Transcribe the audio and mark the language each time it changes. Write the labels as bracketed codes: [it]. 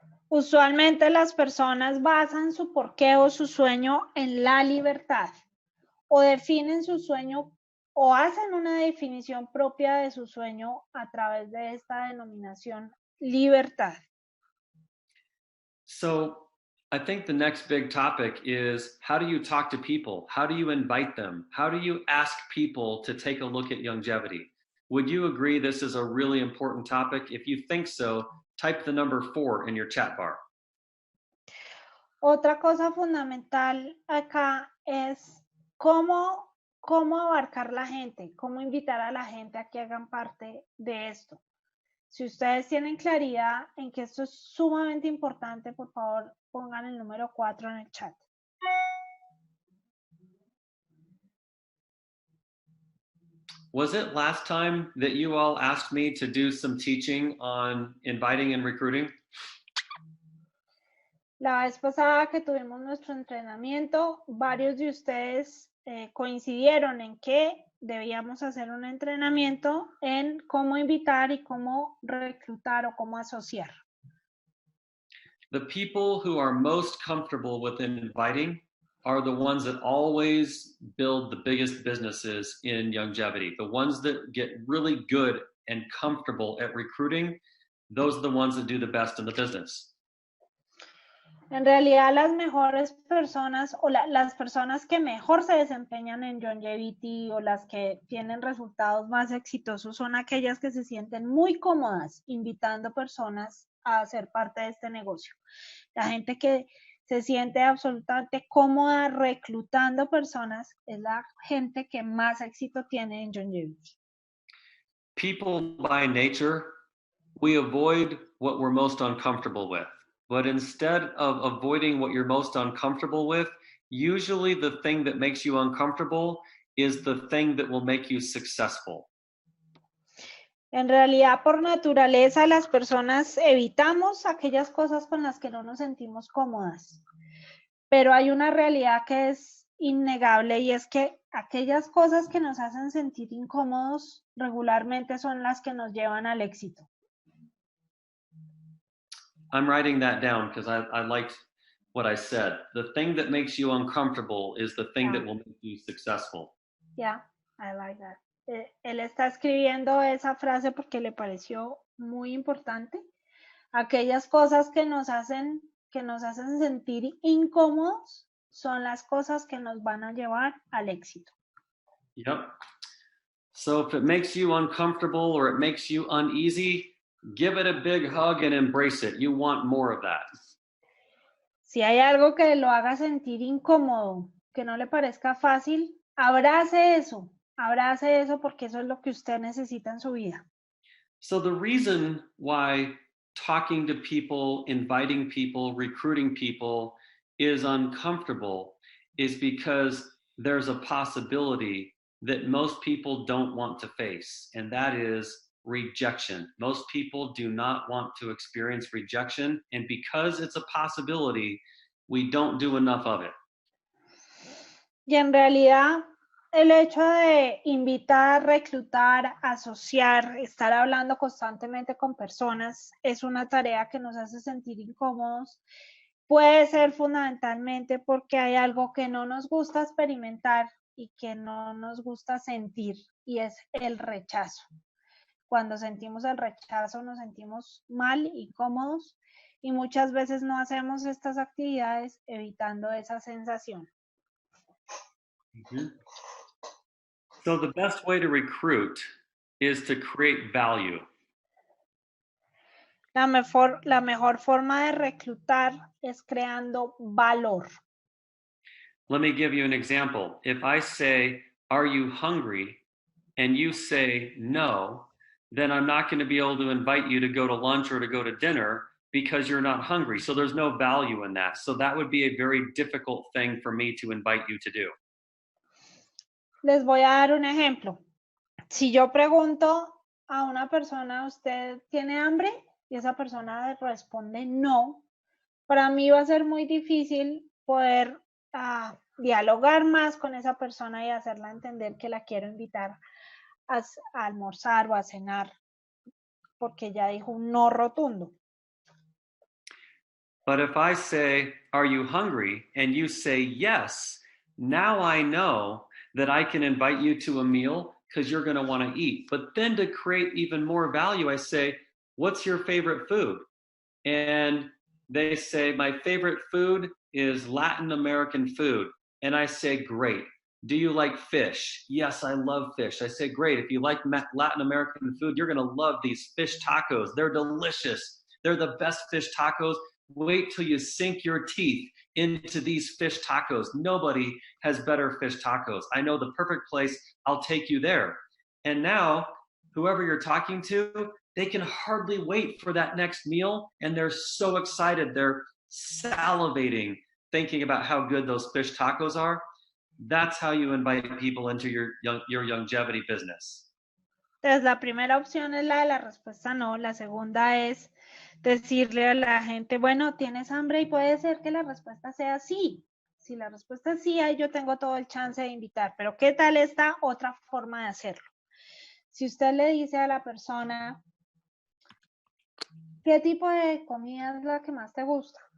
[es] Usualmente las personas basan su porqué o su sueño en la libertad o definen su sueño o hacen una definición propia de su sueño a través de esta denominación libertad. [en] So I think the next big topic is, how do you talk to people? How do you invite them? How do you ask people to take a look at longevity? Would you agree this is a really important topic? If you think so, type the number 4 in your chat bar. [es] Otra cosa fundamental acá es cómo abarcar la gente, cómo invitar a la gente a que hagan parte de esto. Si ustedes tienen claridad en que esto es sumamente importante, por favor, pongan el número 4 en el chat. [en] Was it last time that you all asked me to do some teaching on inviting and recruiting? [es] La vez pasada que tuvimos nuestro entrenamiento, varios de ustedes coincidieron en que debíamos hacer un entrenamiento en cómo invitar y cómo reclutar o cómo asociar. [en] The people who are most comfortable with inviting are the ones that always build the biggest businesses in longevity. The ones that get really good and comfortable at recruiting, those are the ones that do the best in the business. [es] En realidad, las mejores personas o las personas que mejor se desempeñan en Youngevity o las que tienen resultados más exitosos son aquellas que se sienten muy cómodas invitando personas a ser parte de este negocio. La gente que se siente absolutamente cómoda reclutando personas es la gente que más éxito tiene en Youngevity. [en] People by nature, we avoid what we're most uncomfortable with. But instead of avoiding what you're most uncomfortable with, usually the thing that makes you uncomfortable is the thing that will make you successful. [es] En realidad, por naturaleza, las personas evitamos aquellas cosas con las que no nos sentimos cómodas. Pero hay una realidad que es innegable y es que aquellas cosas que nos hacen sentir incómodos regularmente son las que nos llevan al éxito. [en] I'm writing that down because I liked what I said. The thing that makes you uncomfortable is the thing that will make you successful. Yeah, I like that. [es] Él está escribiendo esa frase porque le pareció muy importante. Aquellas cosas que nos hacen sentir incómodos son las cosas que nos van a llevar al éxito. [en] Yep. So if it makes you uncomfortable or it makes you uneasy, give it a big hug and embrace it. You want more of that. [es] Si hay algo que lo haga sentir incómodo, que no le parezca fácil, abrace eso porque eso es lo que usted necesita en su vida. [en] So the reason why talking to people, inviting people, recruiting people is uncomfortable is because there's a possibility that most people don't want to face, and that is rejection. Most people do not want to experience rejection, and because it's a possibility, we don't do enough of it. [es] Y en realidad, el hecho de invitar, reclutar, asociar, estar hablando constantemente con personas es una tarea que nos hace sentir incómodos. Puede ser fundamentalmente porque hay algo que no nos gusta experimentar y que no nos gusta sentir, y es el rechazo. Cuando sentimos el rechazo nos sentimos mal, incómodos, y muchas veces no hacemos estas actividades evitando esa sensación. Mm-hmm. [en] So the best way to recruit is to create value. [es] La mejor forma de reclutar es creando valor. [en] Let me give you an example. If I say, "Are you hungry?" and you say no, then I'm not going to be able to invite you to go to lunch or to go to dinner because you're not hungry. So there's no value in that. So that would be a very difficult thing for me to invite you to do. [es] Les voy a dar un ejemplo. Si yo pregunto a una persona, ¿usted tiene hambre? Y esa persona responde no, para mí va a ser muy difícil poder dialogar más con esa persona y hacerla entender que la quiero invitar a almorzar o a cenar, porque ya dijo un no rotundo. [en] But if I say, "Are you hungry?" and you say yes, now I know that I can invite you to a meal because you're going to want to eat. But then to create even more value, I say, "What's your favorite food?" And they say, "My favorite food is Latin American food." And I say, "Great. Do you like fish?" "Yes, I love fish." I say, "Great. If you like Latin American food, you're going to love these fish tacos. They're delicious. They're the best fish tacos. Wait till you sink your teeth into these fish tacos. Nobody has better fish tacos. I know the perfect place. I'll take you there." And now, whoever you're talking to, they can hardly wait for that next meal, and they're so excited. They're salivating, thinking about how good those fish tacos are. That's how you invite people into your longevity business. [es] Entonces, la primera opción es la de la respuesta no. La segunda es decirle a la gente, bueno, ¿tienes hambre? Y puede ser que la respuesta sea sí. Si la respuesta es sí, ahí yo tengo todo el chance de invitar. Pero ¿qué tal esta otra forma de hacerlo? Si usted le dice a la persona, ¿qué tipo de comida es la que más te gusta?